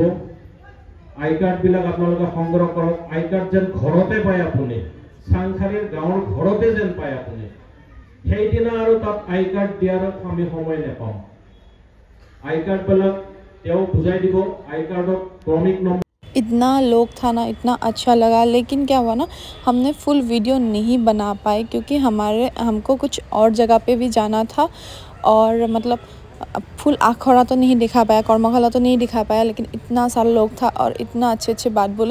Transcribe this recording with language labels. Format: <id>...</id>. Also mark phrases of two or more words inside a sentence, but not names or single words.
<as>আই কাৰ্ডবিলাক আপোনালোকে সংগ্ৰহ কৰক। আই কাৰ্ড যেন ঘৰতে পায় আপুনি, চাংখাৰীৰ গাঁৱৰ ঘৰতে যেন পায় আপুনি। সেইদিনা আৰু তাত আই কাৰ্ড দিয়াৰ আমি সময় নাপাম। আই কাৰ্ডবিলাক তেওঁ বুজাই দিব। আই কাৰ্ডত ক্ৰমিক নম্বৰ।</as> <hi>इतना लोग था ना, इतना अच्छा लगा। लेकिन क्या हुआ ना, हमने फुल वीडियो नहीं बना पाए क्योंकि हमको कुछ और जगह पे भी जाना था। और मतलब फुल आखड़ा तो नहीं दिखा पाया, कर्मशाला तो नहीं दिखा पाया, लेकिन इतना सारा लोग था और इतना अच्छे बात बोले।</hi>